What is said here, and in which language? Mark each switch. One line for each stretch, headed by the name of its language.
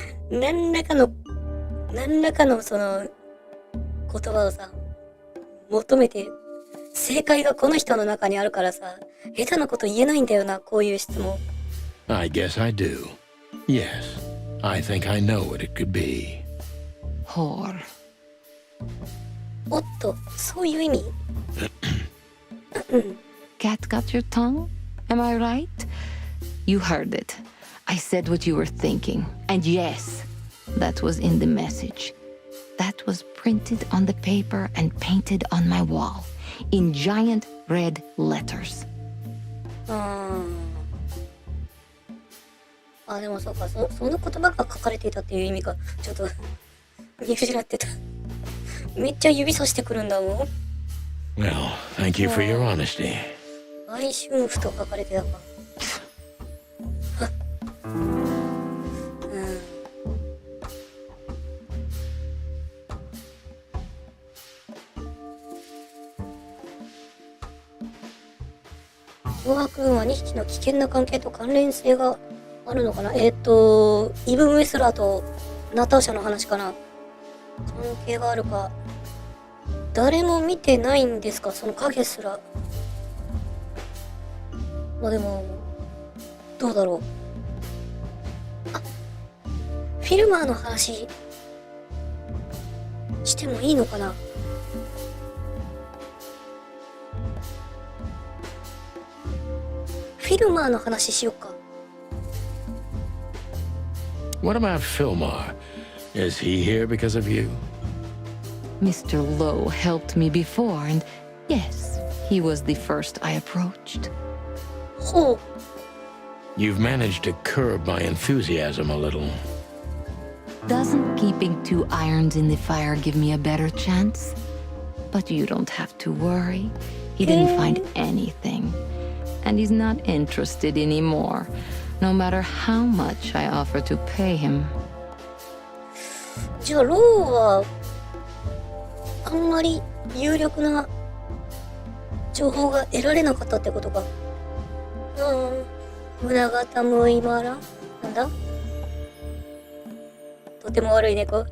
Japanese: 何らかのその言葉をさ、求めて、正解がこの人の中にあるからさ、下手なこと言えないんだよな、こういう質問。
English: I guess I do. Yes, I think I know what it could be. Whore.
Japanese: おっと、そういう意味？
English: Cat got your tongue? Am I right? You heard it. I said what you were thinking. And yes, that was in the message. That was printed on the paper and painted on my wall in giant red letters.
Japanese: あ、でもそうか、その言葉が書かれていたっていう意味か。ちょっと見失ってた。めっちゃ指さしてくるんだもん。
English: Well, thank you for your honesty.
Japanese: 売春婦と書かれてたか。脅迫軍は2匹の危険な関係と関連性があるのかな。イブン・ウェスラーとナターシャの話かな。関係があるか。誰も見てないんですか、その影すら。まあでも、どうだろう。あ、フィルマーの話、してもいいのかな。フィルマーの話しよっか。
English: What about Fillmar? Is he here because of you? Mr. Lowe helped me before, and yes, he was the first I approached.
Japanese: ほう。
English: You've managed to curb my enthusiasm a little. Doesn't keeping two irons in the fire give me a better chance? But you don't have to worry. He didn't find anything. And he's not interested anymore, no matter how much I offer to pay him.
Japanese: じゃあローはあんまり有力な情報が得られなかったってことか。胸が寒いまらなんだ、とても悪い猫。